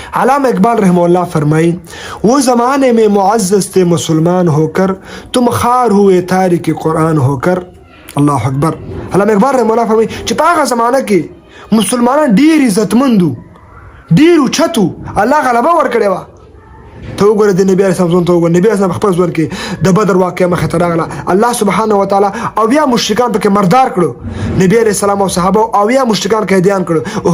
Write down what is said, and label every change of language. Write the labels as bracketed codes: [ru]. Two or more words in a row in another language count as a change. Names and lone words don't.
[ur] علامہ اقبال رحمہ اللہ فرمائی وہ زمانے میں معزز تھے مسلمان ہو کر تم خار ہوئے تارک قرآن ہو کر. [ar] اللہ اکبر. [ps] علامہ اقبال رحمہ اللہ فرمائی چې په هغه زمانه کې مسلمانان ډیر عزتمندو ډیر اوچتو الله غلبه ورکړې وه. ته وګوره د نبي علیه السلام ته وګوره نبي علیه السلام خپل ژوند کې د بدر واقعه مخې ته راغله الله سبحانه وتعالی اویا مشرکان پکې مردار کړو نبي علیه السلام او صحابه اویا مشرکان قیدیان کړو.